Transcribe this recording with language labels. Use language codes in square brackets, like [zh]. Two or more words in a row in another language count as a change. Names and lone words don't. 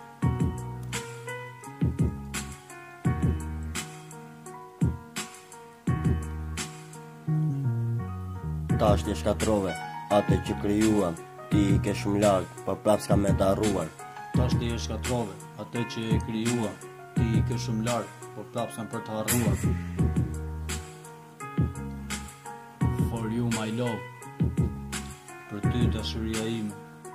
[sq] Tash ti e shkatrove, atë që krijuam, ti i ke shumë larg, por prapë s'kam me të harruar. Tash ti e shkatrove, atë që e krijuam, ti i ke shumë larg, por prapë s'kam për të harruar. [en] For you my love. [sq] Për ty dashuria ime.